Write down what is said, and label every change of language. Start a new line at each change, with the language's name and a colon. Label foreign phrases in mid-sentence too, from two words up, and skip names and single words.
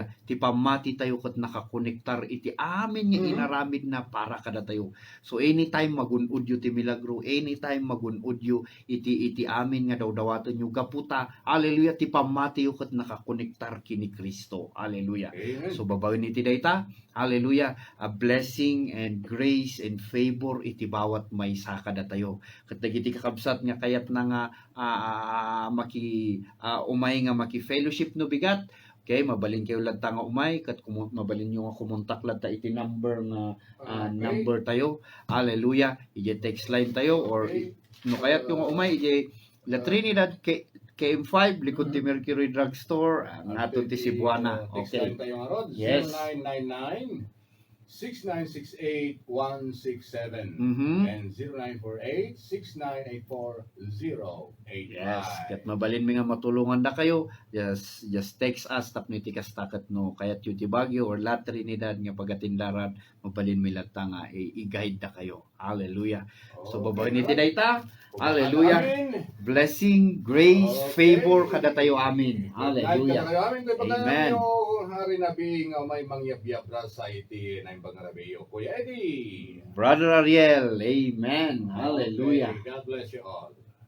Iloko: Ti pamati tayo ket nakakonektar iti amin nga inaramid na para kada tayo. So anytime magun-ud yu ti milagro, anytime magun-ud yu iti amin nga dawdawaten yu gaputa. Hallelujah. Ti pamati yu ket nakakonektar kini Kristo. Hallelujah. Amen. So babaen iti dayta. Hallelujah.
English: A blessing and grace and favor
Iloko: iti bawat maysa kada tayo. Ket dagiti kakabsat nga kayat na nga umay nga maki fellowship no bigat. Okay, mabalin kayo ladta nga umay kat mabalin nyo nga kumontak ladta iti number nga number tayo. Hallelujah. Ije text line tayo or no kayat yung umay ije La Trinidad KM5 likod ti Mercury Drugstore nato ti Cebuana.
English: Okay. Yes. 0998-6968-167 and 0948-6984-085. Yes,
Iloko: ket mabalin mi nga matulungan na kayo.
English: Just text us
Iloko: tapno iti kastaket no kayat yu ti Baguio or La Trinidad nga pagatindaran mabalin mi ladta nga i-guide na kayo. Hallelujah. So babaen iti dayta. Hallelujah.
English: Blessing, grace, favor
Iloko: kada tayo amin. Hallelujah. Amen. Hari nabi nga may mangyab-yab sa iti na imbang Kuya Eddie. Brother Ariel. Amen. Hallelujah.
English: Okay. God bless you all.